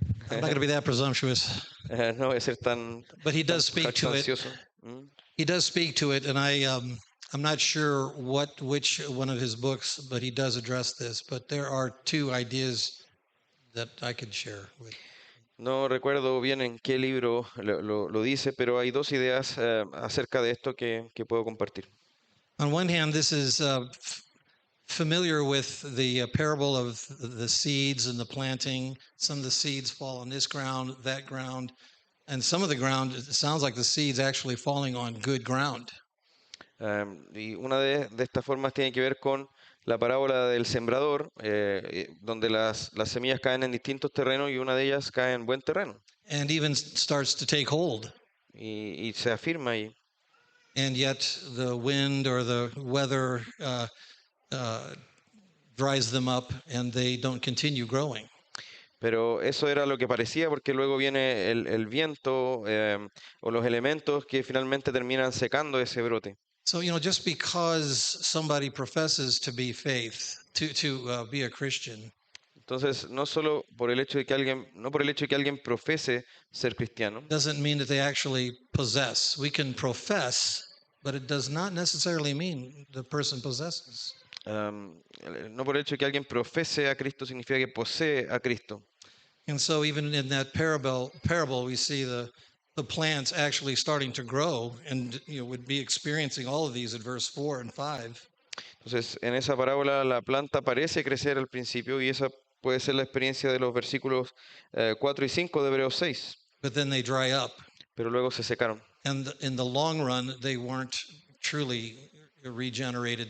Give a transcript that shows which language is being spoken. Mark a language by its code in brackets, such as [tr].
[en] I'm not going to be that presumptuous, [es] No voy a ser tan [en] but he does speak to it. [es] jactancioso. ¿Mm? [en] He does speak to it, and I'm not sure which one of his books, but he does address this. But there are two ideas that I could share with. [es] No recuerdo bien en qué libro lo dice, pero hay dos ideas acerca de esto que puedo compartir. [en] On one hand, this is familiar with the parable of the seeds and the planting. Some of the seeds fall on this ground, that ground, and some of the ground, it sounds like the seeds actually falling on good ground. [es] Y una de estas formas tiene que ver con la parábola del sembrador, donde las semillas caen en distintos terrenos y una de ellas cae en buen terreno. [en] And even starts to take hold. [es] Y se afirma ahí. [en] And yet the wind or the weather dries them up and they don't continue growing. [es] Pero eso era lo que parecía porque luego viene el viento o los elementos que finalmente terminan secando ese brote. [en] So, just because somebody professes to be faith, to be a Christian, [es] Entonces, no solo por el hecho de que alguien profese ser cristiano, [en] doesn't mean that they actually possess. We can profess, but it does not necessarily mean the person possesses. [es] no por el hecho de que alguien profese a Cristo significa que posee a Cristo. [en] And so even in that parable we see the plants actually starting to grow, and would be experiencing all of these at verse 4 and 5. [es] Entonces, en esa parábola la planta parece crecer al principio y esa puede ser la experiencia de los versículos 4 y 5 de Hebreos 6, [en] But then they dry up, [es] pero luego se secaron. [en] and in the long run they weren't truly regenerated.